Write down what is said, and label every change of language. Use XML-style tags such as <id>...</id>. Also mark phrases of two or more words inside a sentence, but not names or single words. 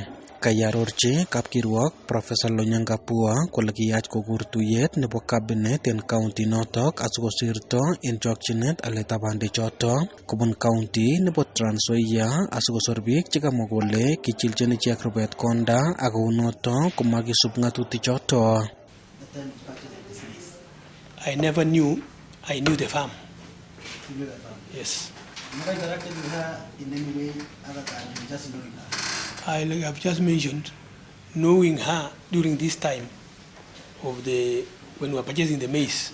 <kln>Kayarorchi kapkirwok Professor Lonyangapuo kole kiyach kokur tuyet nebo cabinet en county notok asikosirto en chokchinet aletab bandechoto kobun county nebo Trans Nzoia asikosor biik chekamwa kole kichilchin ichek rubet konda ak kounoto komakisub ng'atutichoto.</kln> <en>I never knew. I knew the farm. You knew the farm? Yes. Never interacted with her in any way other than just knowing her? I have just mentioned knowing her during this time of when we were purchasing the maize.</en>